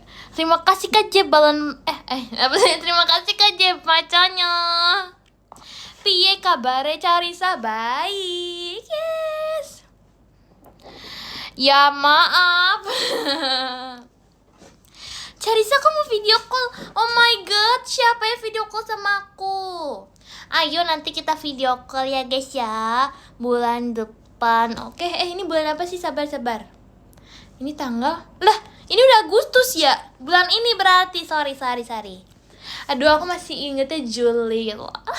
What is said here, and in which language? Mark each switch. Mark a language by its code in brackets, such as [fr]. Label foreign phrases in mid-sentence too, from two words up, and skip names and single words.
[id] Terima kasih Kak Jeb balon terima kasih Kak Jeb macanya. [jv] Piye kabare Carisa? [id] Baik. Yes. Ya maaf. Carisa kamu [en] video call. Oh my god, [id] siapa yang [en] video call [id] sama aku? Ayo nanti kita [en] video call [id] ya guys ya, bulan depan. Oke, ini bulan apa sih? Sabar. Ini tanggal lah, ini udah Agustus ya, bulan ini berarti. Sorry. Aduh, aku masih ingetnya Juli gitu.